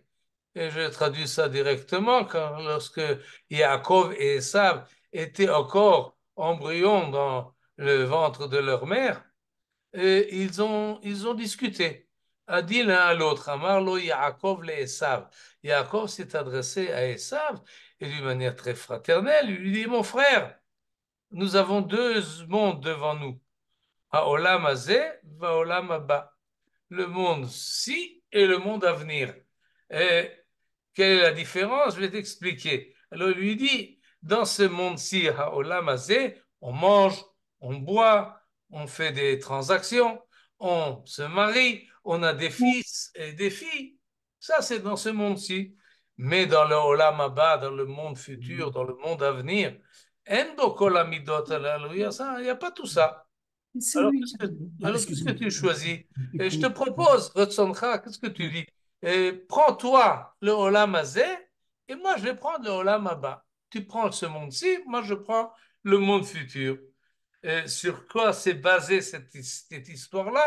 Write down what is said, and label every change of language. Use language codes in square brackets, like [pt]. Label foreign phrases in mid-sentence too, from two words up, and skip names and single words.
[fr] Et je traduis ça directement, car lorsque Yaakov et Esav étaient encore embryons dans le ventre de leur mère, et ils ont discuté. A dit l'un à l'autre, [he] אמר לו יעקב לעשו. [fr] Yaakov s'est adressé à Esav et d'une manière très fraternelle, il lui dit, mon frère, nous avons deux mondes devant nous. [he] העולם הזה, והעולם הבא. [fr] Le monde-ci et le monde à venir. Et quelle est la différence? Je vais t'expliquer. Alors il lui dit, dans ce monde-ci, [he] העולם הזה, [fr] on mange, on boit, on fait des transactions, on se marie, on a des fils et des filles. Ça, c'est dans ce monde-ci. Mais dans le [he] עולם הבא, [fr] dans le monde futur, dans le monde à venir, [he] אין בו כל המידות הללו, [fr] il n'y a pas tout ça. Alors, Ah, qu'est-ce que excuse-moi. tu choisis? Et je te propose, Ratsoncha, qu'est-ce que tu dis? Prends-toi le [he] עולם הזה [fr] et moi je vais prendre le [he] עולם הבא. [fr] Tu prends ce monde-ci, moi je prends le monde futur. Sur quoi s'est basée cette histoire-là?